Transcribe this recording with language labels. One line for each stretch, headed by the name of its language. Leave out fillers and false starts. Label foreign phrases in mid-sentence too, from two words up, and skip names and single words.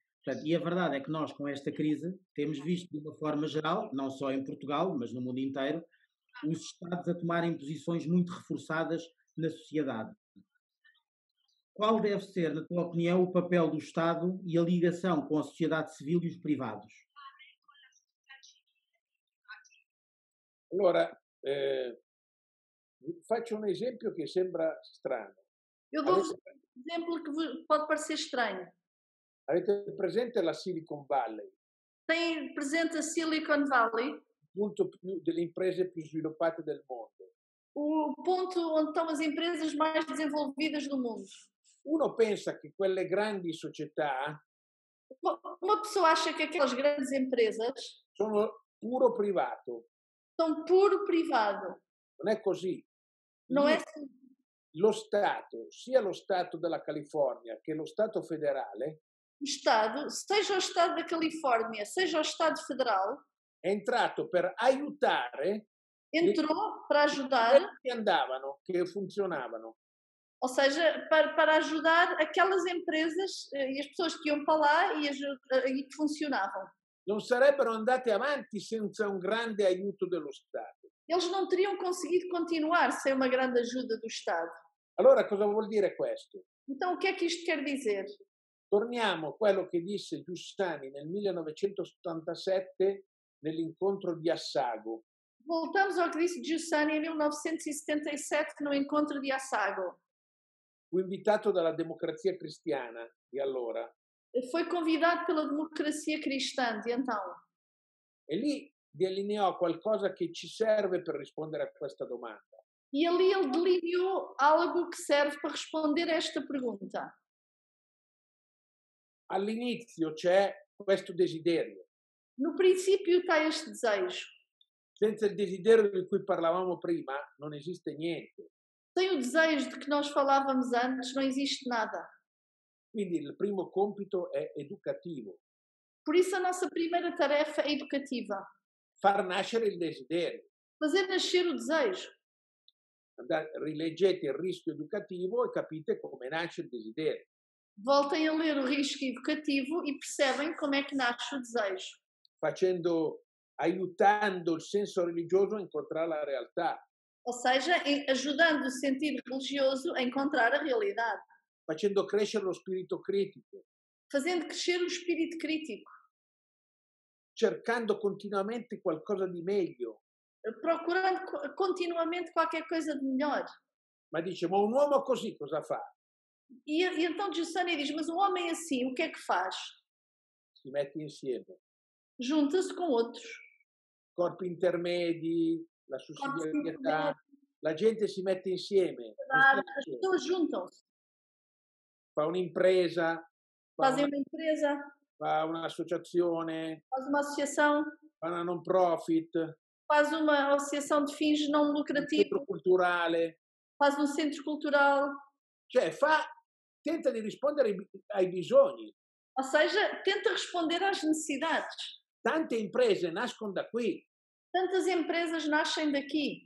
Portuguese: Portanto, e a verdade é que nós, com esta crise, temos visto de uma forma geral, não só em Portugal, mas no mundo inteiro, os Estados a tomarem posições muito reforçadas na sociedade. Qual deve ser, na tua opinião, o papel do Estado e a ligação com a sociedade civil e os privados?
Italian: Allora, faccio un esempio che sembra strano.
Portuguese: Eu dou-vos um exemplo que pode parecer estranho.
Italian: Avete presente la Silicon Valley?
Portuguese: Tem presente a Silicon Valley,
Italian: Il punto delle imprese più sviluppate del mondo.
Portuguese: o ponto onde estão as empresas mais desenvolvidas do mundo.
Italian: Uno pensa che quelle grandi società
Portuguese: Uma pessoa acha que aquelas grandes empresas
Italian: sono puro privato.
Portuguese: são puro privado.
Italian: Non è così.
Portuguese: Não é
Italian: Lo Stato, sia lo Stato della California che lo Stato federale,
Portuguese: o Estado, seja o Estado da Califórnia, seja o Estado Federal,
Italian: è entrato per aiutare
Portuguese: entrou para ajudar,
Italian: che andavano, che funzionavano.
Portuguese: ou seja, para ajudar aquelas empresas e as pessoas que iam para lá e que funcionavam.
Italian: Non sarebbero andate avanti senza un grande aiuto dello Stato.
Portuguese: Eles não teriam conseguido continuar sem uma grande ajuda do Estado.
Italian: Allora cosa vuol dire questo?
Portuguese: Então, o que é que isto quer dizer?
Italian: Torniamo a quello che disse Giussani nel 1977 nell'incontro di Assago.
Portuguese: Voltamos ao que disse Giussani em 1977 no encontro de Assago.
Italian: Fu invitato dalla Democrazia Cristiana di allora.
Portuguese: Foi convidado pela democracia cristã de então.
Italian: E lì delineò qualcosa che ci serve per rispondere a questa domanda.
Portuguese: E ali ele delineou algo que serve para responder a esta pergunta.
Italian: All'inizio c'è questo desiderio.
Portuguese: No princípio está este desejo.
Italian: Senza il desiderio di cui parlavamo prima non esiste niente.
Portuguese: Sem o desejo de que nós falávamos antes, não existe nada.
Italian: Quindi il primo compito è educativo.
Portuguese: Por isso a nossa primeira tarefa é educativa.
Italian: Far nascere il desiderio.
Portuguese: Fazer nascer o desejo.
Italian: Rileggete il rischio educativo e capite come nasce il desiderio.
Portuguese: Voltem a ler o risco educativo e percebem como é que nasce o desejo.
Italian: Aiutando il senso religioso a incontrare la realtà.
Portuguese: Ou seja, ajudando o sentido religioso a encontrar a realidade.
Italian: Facendo crescere lo spirito critico.
Portuguese: Fazendo crescer o espírito crítico.
Italian: Cercando continuamente qualcosa di meglio.
Portuguese: Procurando continuamente qualquer coisa de melhor.
Italian: Ma dice, ma un uomo così cosa fa?
Portuguese: E então Giussani diz, mas um homem assim, o que é que faz?
Italian: Si mette insieme.
Portuguese: Junta-se com outros.
Italian: Corpi intermedi, la sussidiarietà, la gente si mette insieme.
Portuguese: As pessoas juntam-se.
Italian: Fa un'impresa.
Portuguese: Fazem uma empresa.
Italian: Fa un'associazione.
Portuguese: Faz uma associação.
Italian: Fa una non profit.
Portuguese: Faz uma associação de fins não lucrativos.
Italian: Un centro culturale.
Portuguese: Faz um centro cultural.
Italian: Cioè tenta di rispondere ai bisogni.
Portuguese: Ou seja, tenta responder às necessidades.
Italian: Tante imprese nascono da qui.
Portuguese: Tantas empresas nascem daqui.